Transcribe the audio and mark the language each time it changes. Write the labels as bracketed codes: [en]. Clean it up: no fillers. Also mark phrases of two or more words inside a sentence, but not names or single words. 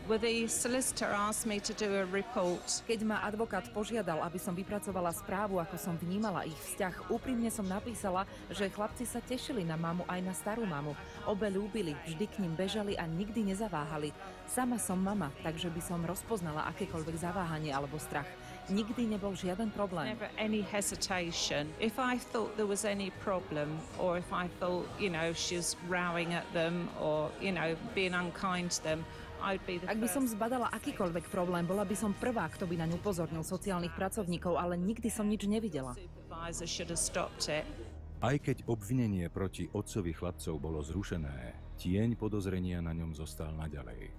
[sk] Keď ma advokát požiadal, aby som vypracovala správu, ako som vnímala ich vzťah, úprimne som napísala, že chlapci sa tešili na mamu aj na starú mamu. Obe ľúbili, vždy k ním bežali a nikdy nezaváhali. Sama som mama, takže by som rozpoznala akékoľvek zaváhanie alebo strach. Nikdy nebol žiaden problém. [en] Never any hesitation. If I thought there was any problem, or if I thought, she's rowing at them, or, being unkind to them, [sk] Ak by som zbadala akýkoľvek problém, bola by som prvá, kto by naň upozornil sociálnych pracovníkov, ale nikdy som nič nevidela. Aj keď obvinenie proti otcovi chlapcov bolo zrušené, tieň podozrenia na ňom zostal naďalej.